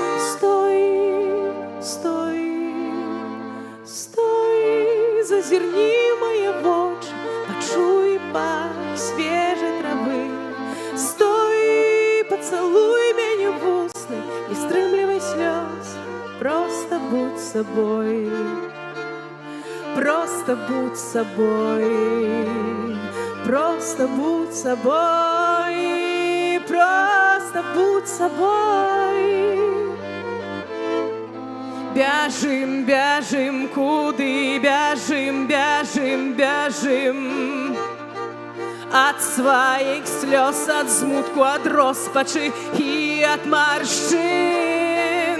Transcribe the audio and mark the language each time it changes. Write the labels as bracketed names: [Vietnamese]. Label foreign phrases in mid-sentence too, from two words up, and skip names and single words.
[Belarusian] Стой, стой, стой, зазірні мае вочы, пачуй пах свежай травы. Стой, пацалуй мяне в вусны, не стрымлівай слёз, [Russian] просто будь собой, просто будь собой, просто будь собой, просто будь собой. [Belarusian] Бяжым, бяжым, куды бяжым, бяжым, бяжым. Ад сваіх слёз, ад змутку, ад роспачы і ад маршчын.